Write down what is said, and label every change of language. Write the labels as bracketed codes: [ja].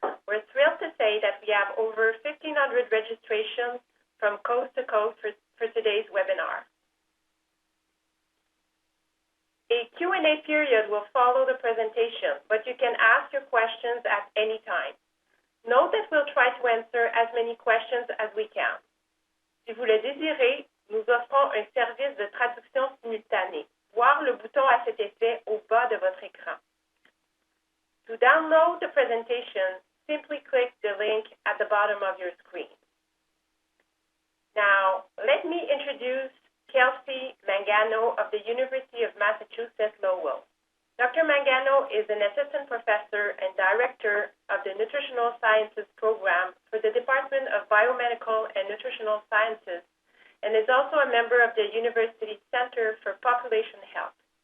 [en] We're thrilled to say that we have over 1,500 registrations from coast to coast for today's webinar. A Q&A period will follow the presentation, but you can ask your questions at any time. Note that we'll try to answer as many questions as we can. [fr] Si vous le désirez, nous offrons un service de traduction simultanée. Voir le bouton à cet effet au bas de votre écran. [en] To download the presentation, simply click the link at the bottom of your screen. Now, let me introduce Kelsey Mangano of the University of Massachusetts, Lowell. Dr. Mangano is an assistant professor and director of the Nutritional Sciences program for the Department of Biomedical and Nutritional Sciences and is also a member of the University Center for Population Health.